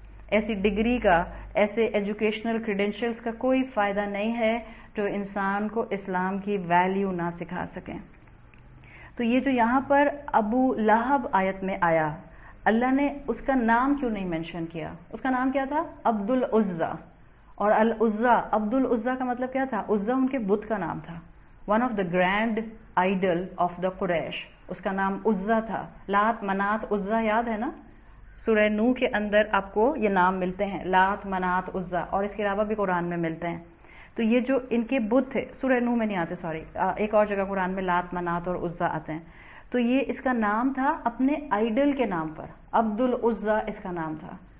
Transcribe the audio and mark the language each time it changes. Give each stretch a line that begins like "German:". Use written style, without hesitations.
Urdu: ایسی ڈگری کا, ایسے ایجوکیشنل کریڈینشلز کا کوئی فائدہ نہیں ہے جو انسان کو اسلام کی ویلیو نہ سکھا سکیں. تو یہ جو یہاں پر ابو لہب آیت میں آیا اللہ نے اس کا نام کیوں نہیں مینشن کیا؟ اس کا نام کیا تھا؟ عبد العزیٰ. اور العزیٰ عبد العزیٰ کا مطلب کیا تھا؟ عزیٰ ان کے بت کا نام تھا.
English: one of the grand idol of the Quraysh
Urdu: اس کا نام عزیٰ تھا. لات منات عزیٰ یاد ہے نا؟ سورہ نوح کے اندر آپ کو یہ نام ملتے ہیں لات منات عزیٰ اور اس کے علاوہ بھی قرآن میں ملتے ہیں. تو یہ جو ان کے بت تھے سورہ نوح میں نہیں آتے, سوری ایک اور جگہ قرآن میں لات منات اور عزیٰ آتے ہیں. تو یہ اس کا نام تھا اپنے آئیڈل کے نام پر, عبد العزیٰ اس کا نام تھا.